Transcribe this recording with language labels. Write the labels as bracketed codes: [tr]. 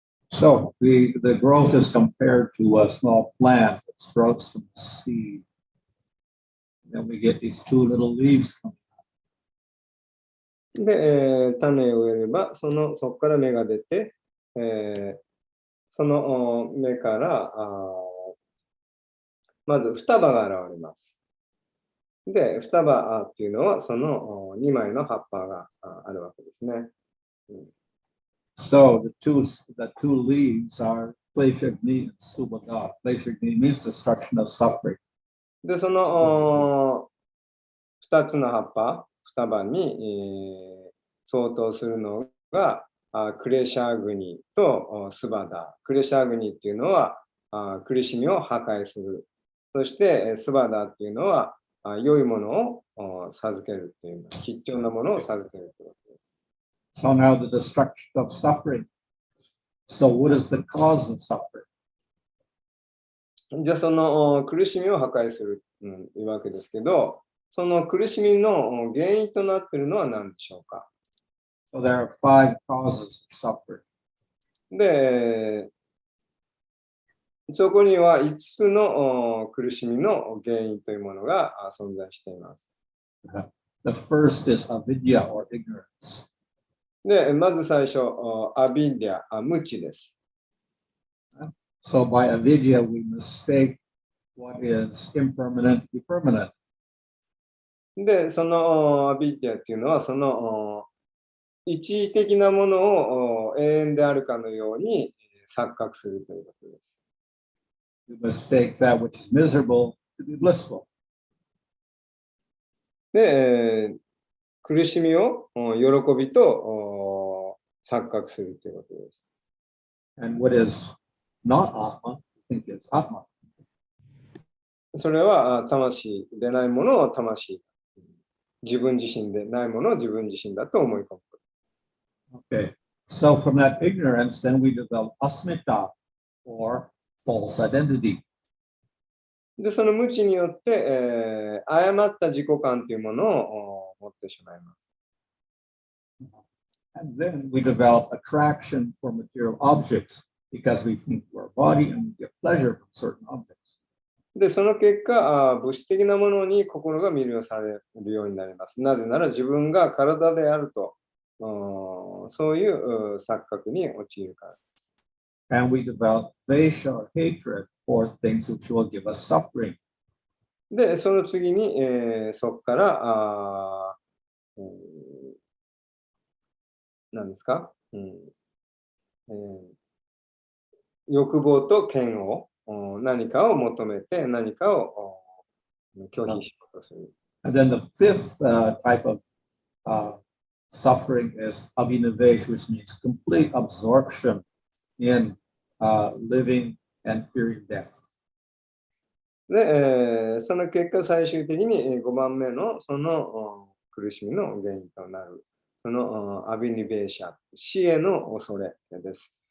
[en] So the growth is compared to a small plant that sprouts from the seed. Then we get these two little leaves coming. [ja] で、種を植えれば、そこから芽が出て、その芽からまず双葉が現れます。で、双葉っていうのはその2枚の葉っぱがあるわけですね。 [en] So the two leaves are Kleshagni and Subhada. Kleshagni means destruction of suffering. [ja] で、その2つの葉っぱ、双葉に、相当するのがクレシャーグニとスバダ。クレシャーグニっていうのは苦しみを破壊する。そしてスバダっていうのは良いものを授けるっていう、貴重なものを授けるということです。 [en] So now the destruction of suffering. So what is the cause of suffering? [ja] じゃあその苦しみを破壊するというわけですけど、その苦しみの原因となっているのは何でしょうか？ [en] So there are 5 causes of suffering. [ja] で、そこには5つの苦しみの原因というものが存在しています。 [en] The first is avidya or ignorance. [ja] で、まず最初、アビディア、無知です。 [en] So by avidya, we mistake what is impermanent to be permanent. [ja] で、そのアビディアっていうのは、その一時的なものを永遠であるかのように錯覚するということです。 [en] We mistake that which is miserable to be blissful. [ja] で、苦しみを喜びと錯覚するということです。 [en] And what is not Atma, we think is Atma. [ja] それは魂でないものを魂、自分自身でないものを自分自身だと思い込む。 [en] Okay. So from that ignorance, then we develop asmita or false identity. [ja] で、その無知によって、誤った自己観というものを持ってしまいます。 [en] And then we develop attraction for material objects because we think we're a body and we get pleasure from certain objects. [ja] で、その結果、物質的なものに心が魅了されるようになります。なぜなら自分が体であると、そういう錯覚に陥るからです。 [en] And we develop vesha or hatred for things which will give us suffering. [ja] で、その次に、そこから何ですか、欲望と嫌悪、何かを求めて何かを拒否しようとする。 [en] And then the fifth type of suffering is abhinavesh, which means complete absorption in living and fearing death. [ja] で、その結果最終的に5番目のその苦しみの原因となるそのアビニベーシャ、死への恐れです。